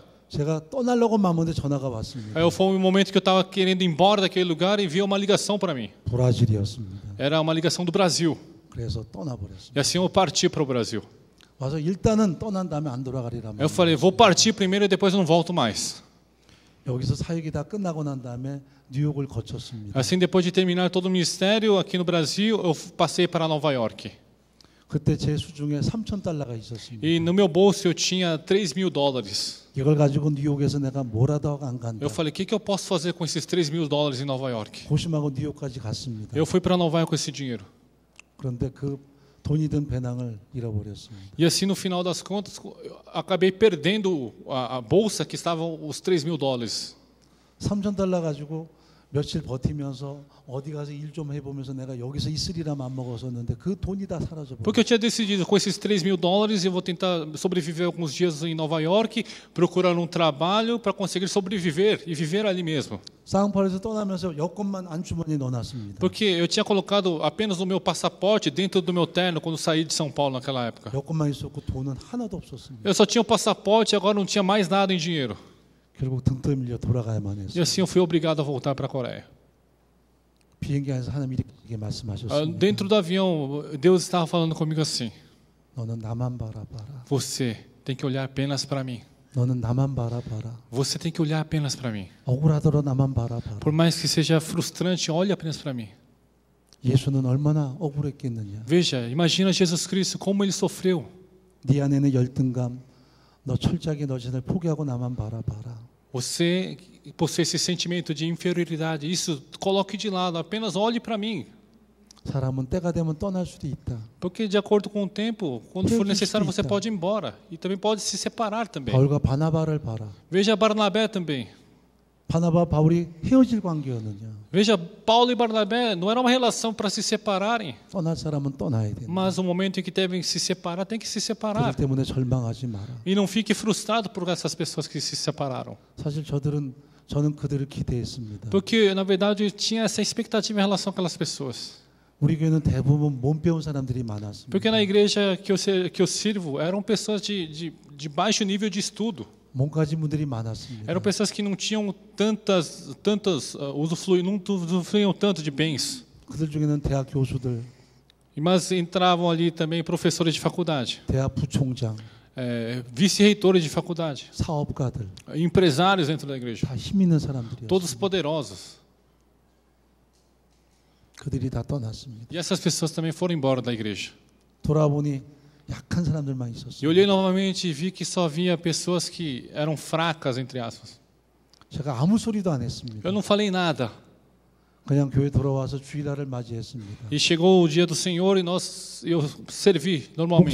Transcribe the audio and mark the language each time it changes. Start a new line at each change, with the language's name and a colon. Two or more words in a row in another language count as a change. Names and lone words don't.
Korean: 제가 떠나려고 마음먹는데 전화가 왔습니다.
Portuguese: Aí foi um momento que eu estava querendo ir embora daquele lugar e veio uma ligação para mim.
Korean: 브라질이었습니다.
Portuguese: Era uma ligação do Brasil.
Korean: 그래서 떠나버렸습니다.
Portuguese: E assim eu parti para o Brasil.
Korean: 와서 일단은 떠난 다음에 안 돌아가리라.
Portuguese: Eu falei, vou partir primeiro e depois eu não volto mais.
Korean: 여기서 사역이 다 끝나고 난 다음에 뉴욕을 거쳤습니다.
Portuguese: Assim, depois de terminar todo o ministério aqui no Brasil, eu passei para Nova York.
Korean: 그때 제 수중에 $3,000가 있었습니다.
Portuguese: E no meu bolso eu tinha $3.000.
Korean: 이걸 가지고 뉴욕에서 내가 뭐라도 하고 안 간다.
Portuguese: Eu falei, o que eu posso fazer com esses $3.000 em Nova York?
Korean: 고심하고 뉴욕까지 갔습니다.
Portuguese: Eu fui para Nova York com esse dinheiro.
Korean: 그런데 그 돈이 든 배낭을 잃어버렸습니다.
Portuguese: E assim, no final das contas, eu acabei perdendo a bolsa que estavam os $3.000.
Korean: $3,000 가지고 며칠 버티면서 어디 가서 일 좀 해보면서 내가 여기서 있으리라 마음먹었었는데 그 돈이 다 사라져버렸어요.
Portuguese: Porque eu tinha decidido, com esses $3.000, eu vou tentar sobreviver alguns dias em Nova York, procurar um trabalho para conseguir sobreviver e viver ali mesmo.
Korean: 사우파울에서 떠나면서 여권만 안주머니에 넣어놨습니다.
Portuguese: Porque eu tinha colocado apenas o meu passaporte dentro do meu terno quando saí de São Paulo naquela época.
Korean: 여권만 있었고 돈은 하나도 없었습니다.
Portuguese: Eu só tinha o passaporte e agora não tinha mais nada em dinheiro.
Korean: 결국 등 떠밀려 돌아가야만
Portuguese: E
Korean: 했어요.
Portuguese: assim eu fui obrigado a voltar para a Coreia.
Korean: 비행기 안에서 하나님이 이렇게 말씀하셨습니다.
Portuguese: Dentro do avião, Deus estava falando comigo assim:
Korean: 너는 나만 바라봐라.
Portuguese: você tem que olhar apenas para mim.
Korean: 너는 나만 바라봐라.
Portuguese: Você tem que olhar apenas para mim.
Korean: 억울하더라도 나만 바라봐라.
Portuguese: Por mais que seja frustrante, olhe apenas para mim.
Korean: 예수는 얼마나 억울했겠느냐.
Portuguese: Veja, imagina Jesus Cristo, como ele sofreu.
Korean: 네 안에는 열등감, 너 철저하게 너 자신을 포기하고 나만 바라봐라.
Portuguese: Você possui esse sentimento de inferioridade. Isso coloque de lado, apenas olhe para mim.
Korean: 사람은 때가 되면 떠날 수도 있다.
Portuguese: Porque de acordo com o tempo, quando for Deus necessário, você explica. pode ir embora. E também pode se separar também.
Korean: 바울과 바나바를 봐라.
Portuguese: Veja Barnabé também.
Korean: 바나바 바울이 헤어질 관계였느냐.
Portuguese: Veja, Paulo e Barnabé não era uma relação para se separarem,
Korean: 떠날 사람은 떠나야 된다.
Portuguese: mas o momento em que devem se separar, tem que se
Korean: 그들
Portuguese: separar.
Korean: 때문에 절망하지 마라.
Portuguese: E não fique frustrado por essas pessoas que se separaram.
Korean: 사실 저는 그들을 기대했습니다.
Portuguese: Porque, na verdade, eu tinha essa expectativa em relação àquelas pessoas.
Korean: 우리 교회는 대부분 못 배운 사람들이 많았습니다.
Portuguese: Porque na igreja que eu sirvo, eram pessoas de baixo nível de estudo.
Korean: 못 가진 분들이 많았습니다.
Portuguese: Eram pessoas que não tinham não usufruíam tanto de bens.
Korean: 그들 중에는 대학 교수들,
Portuguese: Mas entravam ali também professores de faculdade,
Korean: 대학 부총장,
Portuguese: vice-reitores de faculdade,
Korean: 사업가들
Portuguese: empresários dentro da igreja,
Korean: 다 힘 있는 사람들이었어요.
Portuguese: todos poderosos.
Korean: 그들이 다 떠났습니다.
Portuguese: E essas pessoas também foram embora da igreja.
Korean: 돌아보니 약한 사람들만
Portuguese: E
Korean: 있었어요.
Portuguese: olhei novamente e vi que só havia pessoas que eram fracas, entre aspas.
Korean: 제가 아무 소리도 안 했습니다.
Portuguese: Eu não falei nada.
Korean: 그냥 교회 돌아와서 주일날을 맞이했습니다.
Portuguese: E chegou o dia do Senhor e eu servi normalmente.